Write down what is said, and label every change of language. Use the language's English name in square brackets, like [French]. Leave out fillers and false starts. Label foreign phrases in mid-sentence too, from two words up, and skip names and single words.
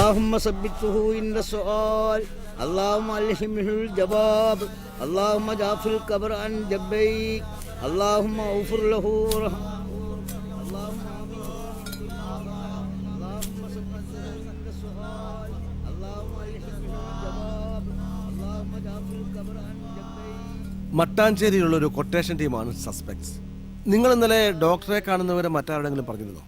[Arabic] اللهم ثبته عند السؤال اللهم ألهمه الجواب اللهم اجعل في القبر عن جبيك اللهم اغفر له وارحمه [Malayalam] മട്ടാഞ്ചേരിയിലുള്ള ഒരു കൊട്ടേഷൻ ടീമാണ് സസ്പെക്ട്സ്. നിങ്ങൾ ഇന്നലെ ഡോക്ടറെ കാണുന്നവരെ മറ്റാരുടെങ്കിലും പറഞ്ഞിരുന്നോ?